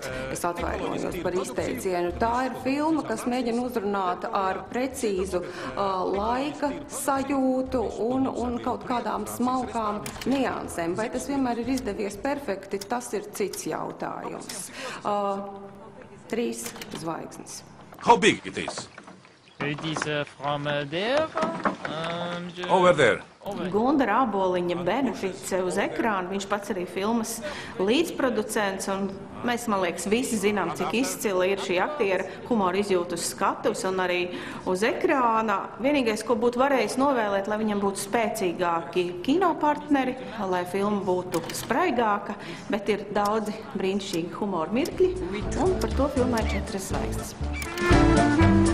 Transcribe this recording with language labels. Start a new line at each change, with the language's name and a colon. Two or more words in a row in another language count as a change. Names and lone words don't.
Latvian: Es atvainojos par izteicienu. Tā ir filma, kas mēģina uzrunāt ar precīzu laika sajūtu un kaut kādām smalkām niansēm. Vai tas vienmēr ir izdevies perfekti, tas ir cits jautājums. 3 zvaigznes.
English: How big it is? It is from there. Over there.
Latvian: Gundara Āboliņa benefits uz ekrāna. Viņš pats arī filmas līdzproducents. Un mēs, man liekas, visi zinām, cik izcila ir šī aktiera humora izjūta uz skatuves un arī uz ekrāna. Vienīgais, ko būtu varējis novēlēt, lai viņam būtu spēcīgāki kinopartneri, lai filma būtu spraigāka, bet ir daudzi brīnišķīgi humora mirkļi, un par to filmai 4 zvaigznes.